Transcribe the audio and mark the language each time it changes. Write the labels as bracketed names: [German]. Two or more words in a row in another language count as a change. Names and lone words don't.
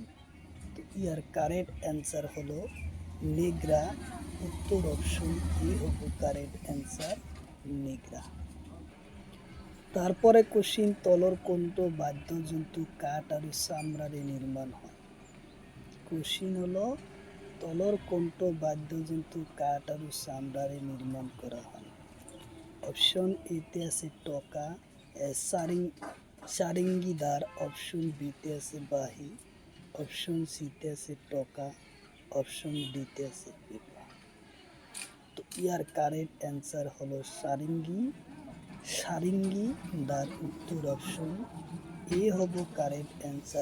[Assamese] তো ইয়ার [English] correct answer [Assamese] হলো নেগ্রা। উত্তর অপশন এ হব [English] correct answer, [Assamese] নেগ্রা। তারপরে কোশ্চিন, তলর কোনটো বাদ্যযন্ত্র কাঠ আর চামড়ারে নির্মাণ হয়? কোশ্চিন হলো তলর কোনটো বাদ্যযন্ত্র কাঠ আৰু চামড়াৰে নিৰ্মাণ কৰা হয়? অপশন এতে আছে টকা, সারেঙ্গিদার, অপশন বিতে আছে বাহি, অপশন সিতে আছে টকা, অপশন ডিতে আছে পেপা। তো ইয়ার [English] correct answer [Assamese] হলো সারেঙ্গিদার। উত্তর অপশন এ হব [English] correct answer.